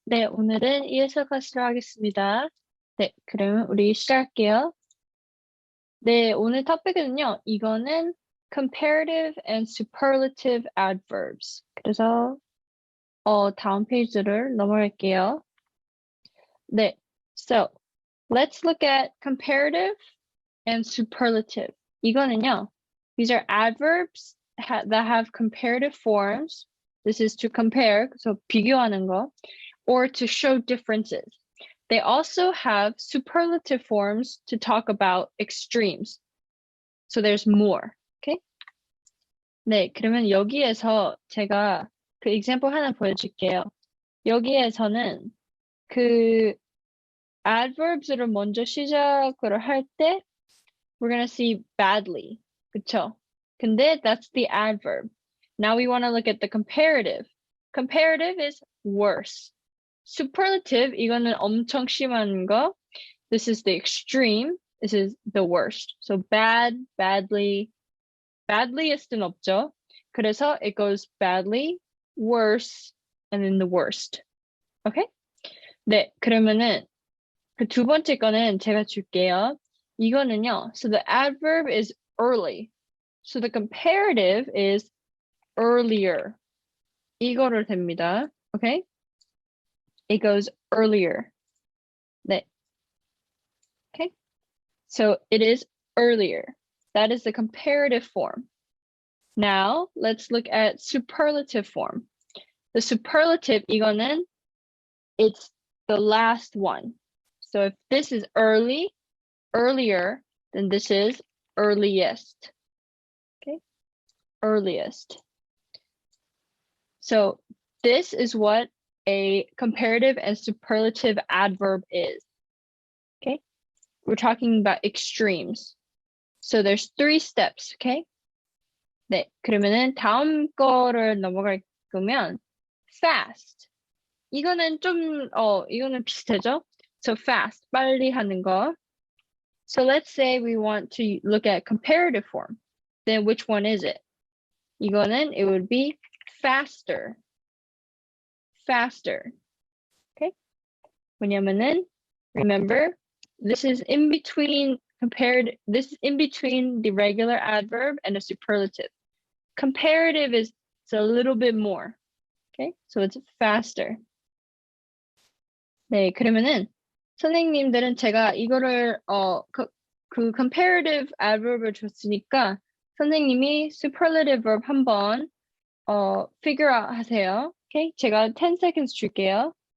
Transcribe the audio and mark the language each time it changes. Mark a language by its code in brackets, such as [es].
[ko] 네, 오늘은 ESL 클래스로 하겠습니다. 네, 그러면 우리 시작할게요. 네, 오늘 토픽은요, 이거는 Comparative and Superlative Adverbs. 그래서, 다음 페이지를 넘어갈게요. [en] 네, so, let's look at comparative and superlative. 이거는요, these are adverbs that have comparative forms. This is to compare, so [ko] 비교하는 거, [en] or to show differences. They also have superlative forms to talk about extremes. So there's more. Okay? [ko] 네, 그러면 여기에서 제가 그 example 하나 보여줄게요. 여기에서는 그 adverbs를 먼저 시작을 할 때 [en] we're gonna see badly. [ko] 그쵸? 근데 [en] that's the adverb. Now we want to look at the comparative. Comparative is worse. [ko] Superlative, 이거는 엄청 심한 거. [en] This is the extreme. This is the worst. So bad, badly, badlyest는 [ko] 없죠. 그래서 [en] it goes badly, worse, and then the worst. Okay? [ko] 네, 그러면은 그 두 번째 거는 제가 줄게요. 이거는요. [en] So the adverb is early. So the comparative is earlier. [ko] 이거를 됩니다. [en] Okay? It goes earlier. 네. Okay? So it is earlier. That is the comparative form. Now, let's look at superlative form. The superlative, [ko] 이거는, [en] it's the last one. So if this is early, earlier, then this is earliest. Okay? Earliest. So this is what a comparative and superlative adverb is. Okay? We're talking about extremes. So there's 3 steps, okay? [ko] 네, 그러면은 다음 거를 넘어갈 거면 fast. 이거는 좀, 이거는 비슷하죠? [en] So fast, [ko] 빨리 하는 거. [en] So let's say we want to look at comparative form. Then which one is it? [ko] 이거는 [en] it would be faster. Faster. Okay? [ko] 왜냐면은, [en] remember, this is in between this is in between the regular adverb and a superlative. Comparative is a little bit more. Okay? So it's faster. [ko] 네, 그러면은 선생님들은 제가 이거를 그 comparative adverb을 줬으니까 선생님이 superlative verb 한번 [en] figure out [ko] 하세요. Okay? 제가 10 seconds 줄게요.